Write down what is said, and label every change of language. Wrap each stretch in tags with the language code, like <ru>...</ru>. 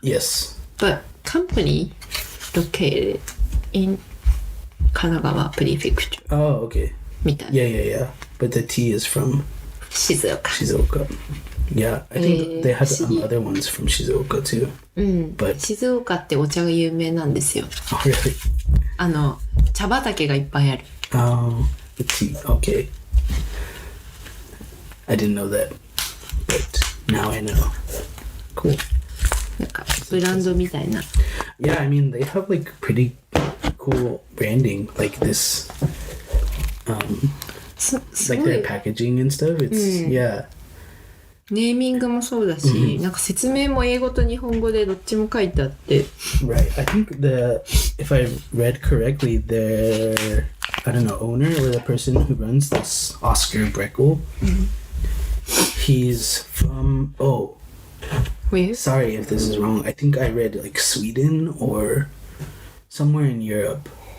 <en>Yes. but company located in Kanagawa Prefecture. Oh, okay.</en> <ja>みたいな。</ja> <en>Yeah. But the tea is from Shizuoka. Yeah, I think they had other ones from Shizuoka too. But</en> <ja>静岡ってお茶が有名なんですよ。</ja> <en>oh, really?</en> <ja>茶畑がいっぱいある。</ja> <en>Oh, the tea. Okay. I didn't know that, but now I know. Cool.</en> <ja>なんかブランドみたいな。</ja> <en>Yeah, I mean they have like pretty cool branding, like this,</en> <ja>す</ja> <en>like</en> <ja>ごい</ja> <en>their packaging and stuff. It's yeah.</en> <ja>ネーミングもそうだし、なんか説明も英語と日本語でどっちも書いてあって。</ja> <en>Right. I think if I read correctly, the I don't know, owner or the person who runs this, Oscar Breckel, he's from, Where? sorry if this is wrong. I think I read like Sweden or somewhere in Europe.</en>